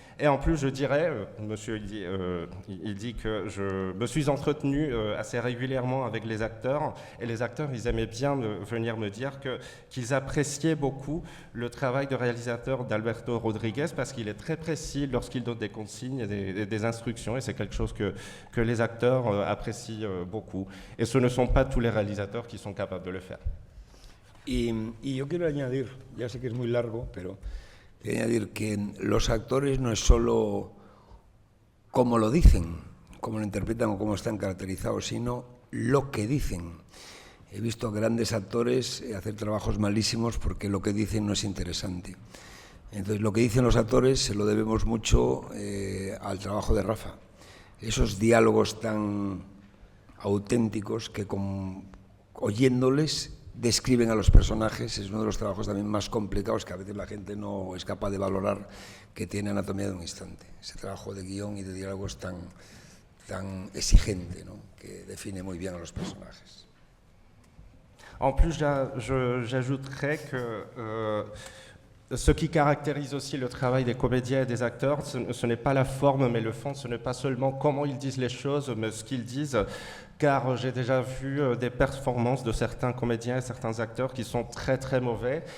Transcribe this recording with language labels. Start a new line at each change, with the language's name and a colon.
French: Et en plus, je dirais, monsieur, il dit que je me suis entretenu assez régulièrement avec les acteurs, et les acteurs, ils aimaient bien venir me dire qu'ils appréciaient beaucoup le travail de réalisateur d'Alberto Rodriguez, parce qu'il est très précis lorsqu'il donne des consignes et des instructions, et c'est quelque chose que les acteurs apprécient beaucoup. Et ce ne sont pas tous les réalisateurs qui sont capables de le faire.
Spanish: Y yo quiero añadir, ya sé que es muy largo, pero quiero añadir que los actores no es solo cómo lo dicen, cómo lo interpretan o cómo están caracterizados, sino lo que dicen. He visto grandes actores hacer trabajos malísimos porque lo que dicen no es interesante. Entonces, lo que dicen los actores se lo debemos mucho al trabajo de Rafa. Esos diálogos tan auténticos que oyéndoles describen a los personajes, es uno de los trabajos también más complicados que a veces la gente no es capaz de valorar, que tiene Anatomía de un instante. Ese trabajo de guión y de diálogos tan exigente, ¿no? Que define muy bien a los personajes.
French: En plus, j'ajouterais que ce qui caractérise aussi le travail des comédiens et des acteurs, ce n'est pas la forme, mais le fond. Ce n'est pas seulement comment ils disent les choses, mais ce qu'ils disent. Car j'ai déjà vu des performances de certains comédiens et certains acteurs qui sont très très mauvais.